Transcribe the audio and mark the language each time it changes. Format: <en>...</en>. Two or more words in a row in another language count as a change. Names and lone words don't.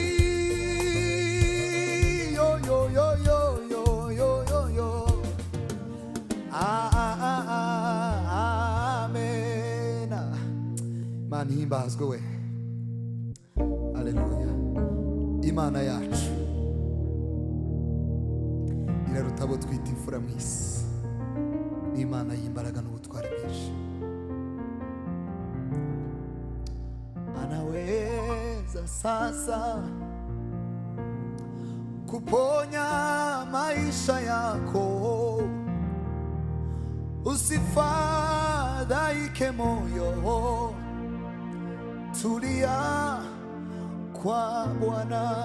<rw>yo yo yo yo yo yo yo yo amen. Imana ihimbazwe we, haleluya. Imana yacu iraruta abo twita imfura mu isi, ni Imana y'imbaraga n'ubutware bwinshi.</rw> <sw>Anaweza sasa kuponya maisha yako, usifadhaike moyo, tulia kwa Bwana.</sw>